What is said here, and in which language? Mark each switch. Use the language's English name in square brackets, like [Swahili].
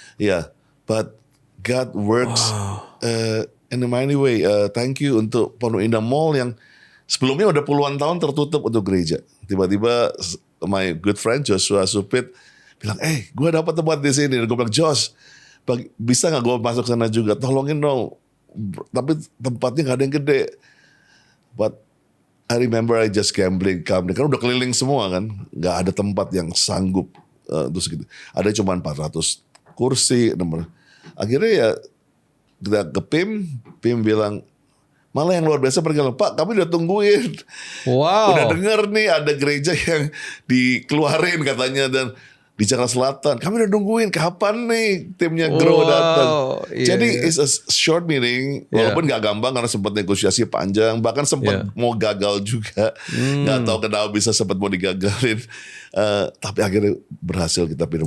[English] Yeah, but God works in a mighty way. [Indonesian] Thank you untuk Pondok Indah Mall yang sebelumnya udah puluhan tahun tertutup untuk gereja. Tiba-tiba [English] my good friend [Indonesian] Joshua Supit bilang, gue dapat tempat di sini. Dan gue bilang, Josh, bisa nggak gue masuk sana juga? Tolongin dong. Tapi tempatnya nggak ada yang gede. [English] But I remember I just gambling, [Indonesian] karena udah keliling semua kan, nggak ada tempat yang sanggup terus gitu. Ada cuma 400 kursi. Akhirnya ya kita ke PIM bilang, malah yang luar biasa pergi, Pak kami udah tungguin. Wow. Udah denger nih ada gereja yang dikeluarin katanya dan di Jakarta Selatan. Kami udah nungguin kapan nih timnya Grow datang. [English] Jadi it's a short meeting. [Indonesian] Walaupun gak gampang karena sempat negosiasi panjang. Bahkan sempat mau gagal juga. Gak tahu kenapa bisa sempat mau digagalin. Tapi akhirnya berhasil kita pindah.